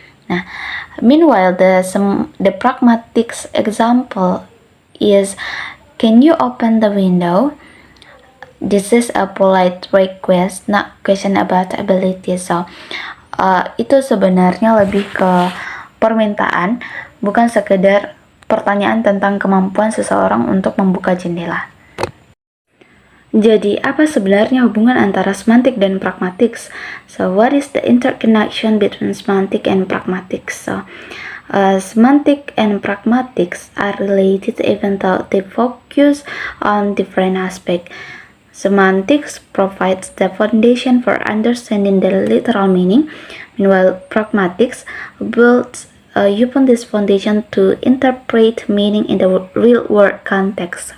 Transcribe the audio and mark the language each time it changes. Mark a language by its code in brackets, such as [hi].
[en] Nah, meanwhile the pragmatics example is, can you open the window? This is a polite request, not question about ability. [id] So, itu sebenarnya lebih ke permintaan, bukan sekedar pertanyaan tentang kemampuan seseorang untuk membuka jendela. Jadi, apa sebenarnya hubungan antara semantik dan pragmatics? [en] So, what is the interconnection between semantic and pragmatics? So, semantic and pragmatics are related even though they focus on different aspects. Semantics provides the foundation for understanding the literal meaning, meanwhile pragmatics builds upon this foundation to interpret meaning in the real-world context.